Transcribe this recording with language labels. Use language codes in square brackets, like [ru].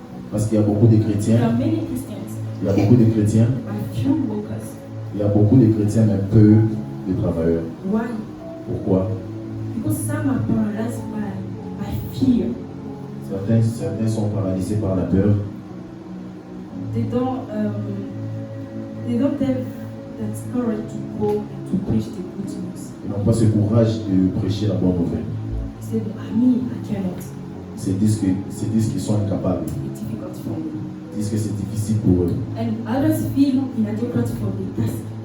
[fr] Parce qu'il y a beaucoup de [en] There [fr] chrétiens, [en] are many Christians, [fr] il y a beaucoup de chrétiens, but few workers. il y a beaucoup de chrétiens, mais peu de travailleurs. [en] Why? [fr] Pourquoi? [en] Because some are paralyzed by fear. [fr] Certains sont paralysés par la peur. [en] They don't have that courage to go and to preach the good news. [fr] Ils n'ont pas ce courage de prêcher la bonne nouvelle. [en] They say, I cannot. [fr] Ils disent qu'ils sont incapables. [en] It's difficult for me. [fr] Ils disent que c'est difficile pour eux. [en] And others feel inadequate for the task.